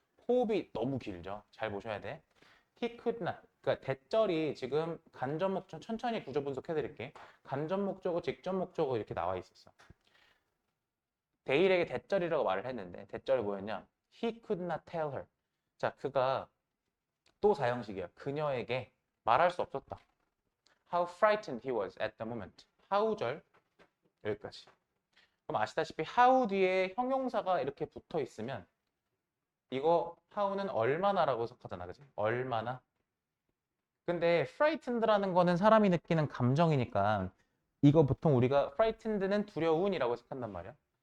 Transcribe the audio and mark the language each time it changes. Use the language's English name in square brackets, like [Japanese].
[Korean] 호흡이 너무 길죠. 잘 보셔야 돼. [English] He could not. [Korean] 그러니까 대절이 지금 간접 목적, 천천히 구조 분석해 드릴게. 간접 목적어, 직접 목적어 이렇게 나와 있었어. 데일에게 대절이라고 말을 했는데 대절이 뭐였냐? [English] He could not tell her. [Korean] 자, 그가 또 4형식이야. 그녀에게 말할 수 없었다. [English] How frightened he was at the moment. [Korean] how절 여기까지. 그럼 아시다시피 how 뒤에 형용사가 이렇게 붙어 있으면 이거 how는 얼마나라고 해석하잖아, 그지? 얼마나. 근데 frightened라는 거는 사람이 느끼는 감정이니까 이거 보통 우리가 frightened는 두려운이라고 해석한단 말이야.